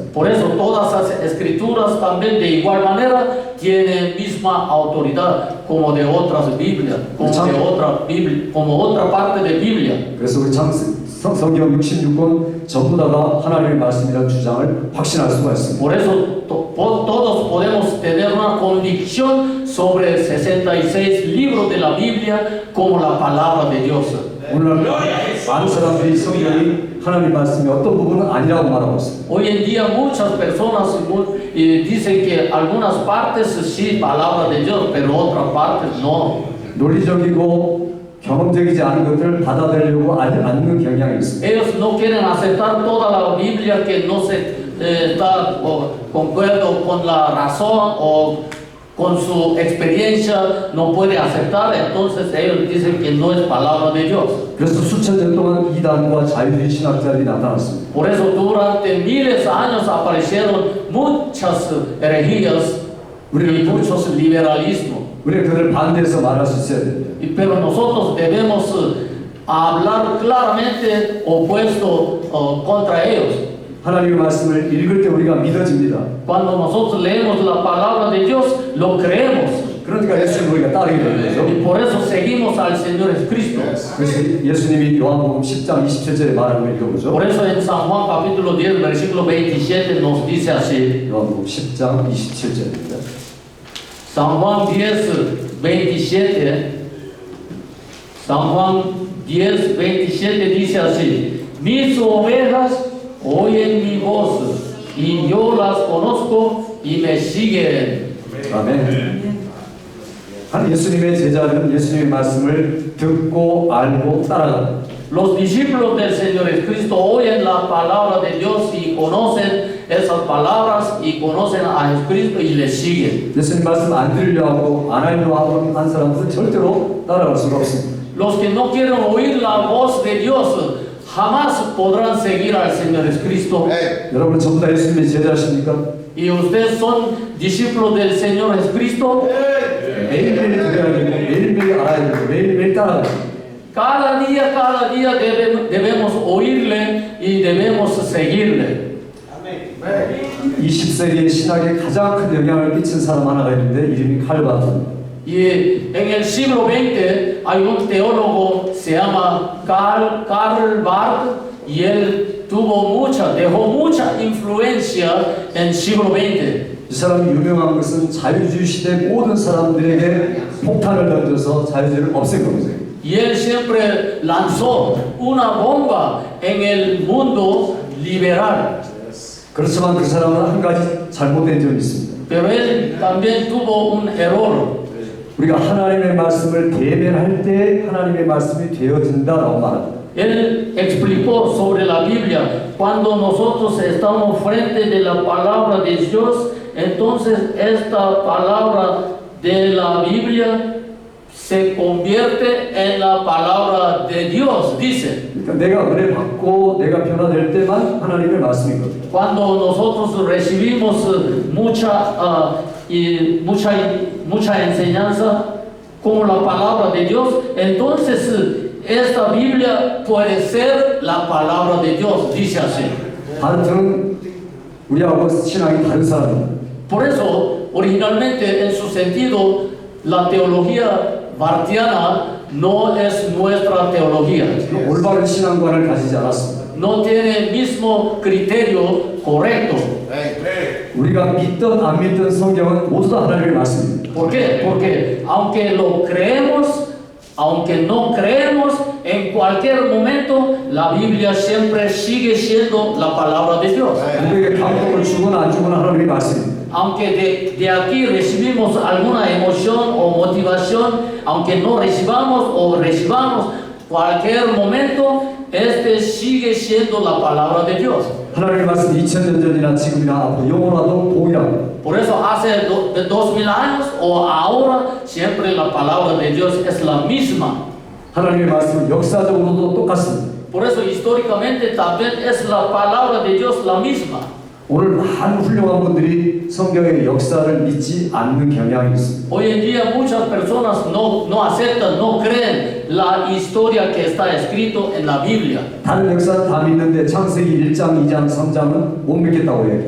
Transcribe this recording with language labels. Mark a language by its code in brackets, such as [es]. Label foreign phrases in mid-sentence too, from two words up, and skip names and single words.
[es] Por eso todas las escrituras también de igual manera tienen misma autoridad como de otras Biblias, como otra parte de Biblia. [ko] 그래서 우리 성경 66권 전부 다가 하나님의 말씀이라는 주장을 확신할 수가 있습니다. [es] Por eso todos podemos tener una convicción sobre 66 libros de la Biblia como la palabra de Dios. [ko] 오늘날 많은 사람들이 성경이 하나님의 말씀이 어떤 부분은 아니라고 말하고 있습니다. [es] Hoy en día muchas personas dicen que algunas partes sí palabra de Dios, pero otras partes no. [ko] 논리적이고 경험적이지 않은 것들을 받아들이려고 않는 경향이 있습니다. [es] Ellos no quieren aceptar toda la Biblia que no se está concuerdo con la razón o con su experiencia no puede aceptar, entonces ellos dicen que no es palabra de Dios. [ko] 그래서 수천 년 동안 이단과 자유주의 신학자들이 나타났습니다. [es] Por eso durante miles de años aparecieron muchas herejías y muchos liberalismos. [ko] 우리가 그들을 반대해서 말할 수 있어야 됩니다. [es] Pero nosotros debemos hablar claramente opuesto contra ellos. [ko] 하나님의 말씀을 읽을 때 우리가 믿어집니다. [es] Cuando nosotros leemos la palabra de Dios, lo creemos. [ko] 그러니까 예수님 우리가 따르게 되는 거죠. [es] Y por eso seguimos al Señor Jesucristo. [ko] 그래서 예수님이 요한복음 10장 27절에 말하는 걸 읽어보죠. [es] Por eso en San Juan capítulo 10, versículo 27 nos dice así. [ko] 요한복음 10장 27절입니다. [es] San Juan 10, 27. San Juan 10, 27 dice así. Mis ovejas oyen mi voz y yo las conozco y me siguen. [ko] 아멘. 한 예수님의 제자들은 예수님의 말씀을 듣고 알고 따라갑니다. [es] Los discípulos del Señor Jesucristo oyen la palabra de Dios y conocen esas palabras y conocen a Jesucristo y le siguen. [ko] 예수님 말씀 안 들으려 하고 안 하려고 하는 한 사람들은 절대로 따라갈 수가 없습니다. [es] Los que no quieren oír la voz de Dios jamás podrán seguir al Señor Jesucristo. [ko] 여러분 전부 다 예수님의 제자십니까? [es] ¿Y ustedes son discípulos del Señor Jesucristo? [ko] 매일매일 들어야 되고 매일매일 알아야 되고 매일매일 따라야 되고 [es] Cada día debemos oírle y debemos seguirle. [ko] 20세기의 신학에 가장 큰 영향을 끼친 사람 하나가 있는데 이름이 칼 바트입니다. [es] Y en el siglo XX hay un teólogo, se llama Karl Barth, y él dejó mucha influencia en el siglo XX. [ko] 이 사람이 유명한 것은 자유주의 시대 모든 사람들에게 폭탄을 던져서 자유주의를 없앤 겁니다. [es] Y él siempre lanzó una bomba en el mundo liberal. [ko] 그렇지만 그 사람은 한 가지 잘못된 점이 있습니다. [es] Pero él también tuvo un error. [ko] 우리가 하나님의 말씀을 대면할 때 하나님의 말씀이 되어진다라고 말합니다. [es] Él explicó sobre la Biblia, cuando nosotros estamos frente de la palabra de Dios, entonces esta palabra de la Biblia se convierte en la palabra de Dios, dice. [ko] 그러니까 내가 은혜 받고 내가 변화될 때만 하나님의 말씀이거든요. [es] Cuando nosotros recibimos mucha enseñanza como la palabra de Dios, entonces esta Biblia puede ser la palabra de Dios, dice así. [ko] 바르트는 우리하고 신앙이 다른 사람입니다. [es] Por eso, originalmente, en su sentido, la teología bartiana no es nuestra teología. [ko] 올바른 신앙관을 가지지 않았습니다. [es] No tiene el mismo criterio correcto. [ko] 우리가 믿든 안 믿든 성경은 모두 다 하나님의 말씀입니다. [es] ¿Por qué? Porque aunque lo creemos, aunque no creemos, en cualquier momento la Biblia siempre sigue siendo la palabra de Dios. [ko] 우리에게 감동을 주거나 안 주거나 하나님의 말씀입니다. [es] Aunque de aquí recibimos alguna emoción o motivación, aunque no recibamos o recibamos, cualquier momento, este sigue siendo la palabra de Dios. [ko] 하나님의 말씀 2000년 전이나 지금이나 앞으로 영원하도 동일합니다. [es] Por eso hace 2000 años o ahora, siempre la palabra de Dios es la misma. [ko] 하나님의 말씀은 역사적으로도 똑같습니다. [es] Por eso históricamente también es la palabra de Dios la misma. [ko] 오늘 많은 훌륭한 분들이 성경의 역사를 믿지 않는 경향이 있습니다. [es] Hoy en día muchas personas no aceptan, no creen la historia que está escrito en la Biblia. [ko] 다른 역사는 다 믿는데 창세기 1장, 2장, 3장은 못 믿겠다고 얘기해요.